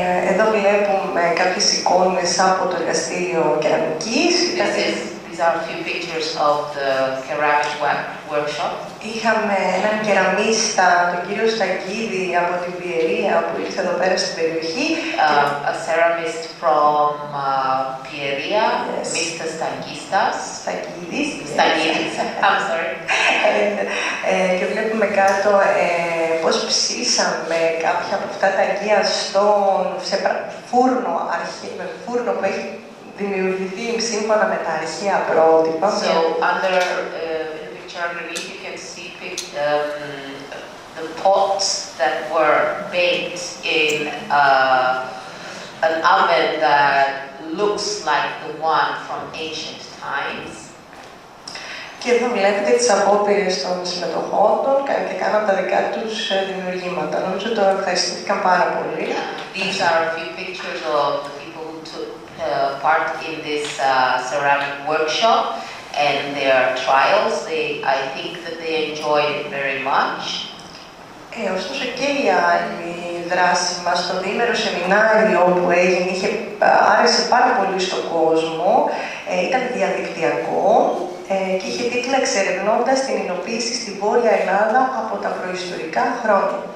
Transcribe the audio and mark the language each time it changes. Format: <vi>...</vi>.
<el>Εδώ βλέπουμε κάποιες εικόνες από το εργαστήριο κεραμικής.</el> <en>These are a few pictures of the ceramic workshop.</en> <el>Είχαμε έναν κεραμίστα, τον κύριο Σταγκίδη από την Πιερία που ήρθε εδώ πέρα στην περιοχή.</el> <en>A ceramist from Pieria, yes. Mr. Stagidis, I'm sorry.</en> <el>Και βλέπουμε κάτω πώς ψήσαμε κάποια από αυτά τα αγία σε φούρνο που έχει δημιουργηθεί σύμφωνα με τα αρχαία πρότυπα.</el> <en>So under the picture underneath you can see the pots that were baked in an oven that looks like the one from ancient times.</en> <el>Και εδώ βλέπετε τις απόπειρες των συμμετοχών και κάναν τα δικά τους δημιουργήματα. Νομίζω το ευχαριστήθηκαν πάρα πολύ.</el> <en>These are a few pictures of the people who took part in this ceramic workshop and their trials. I think that they enjoyed it very much.</en> <el>Ωστόσο και η άλλη δράση μας, το διήμερο σεμινάριο που έγινε, άρεσε πάρα πολύ στον κόσμο, ήταν διαδικτυακό. και είχε τίτλο «Εξερευνώντας την εινοποίηση στη Βόρεια Ελλάδα από τα προϊστορικά χρόνια».</el>